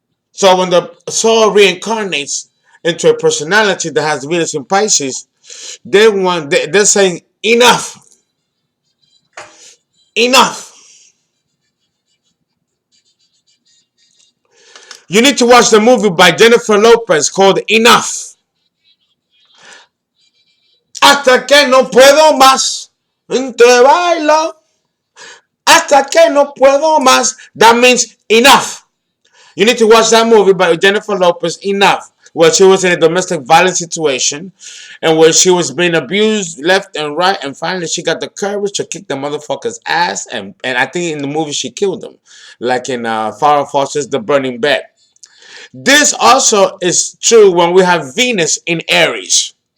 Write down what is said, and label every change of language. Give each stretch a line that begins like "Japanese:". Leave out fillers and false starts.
English: So when the soul reincarnates into a personality that has Venus in Pisces, they're saying enough, enough. You need to watch the movie by Jennifer Lopez called Enough.
Spanish: Hasta que no puedo más, te bailo. Hasta que no puedo más.
English: That means enough. You need to watch that movie by Jennifer Lopez, Enough, where she was in a domestic violence situation and where she was being abused left and right, and finally she got the courage to kick the motherfucker's ass, and I think in the movie she killed him, like in Farrah Fawcett's The Burning Bed. This also is true when we have Venus in Aries.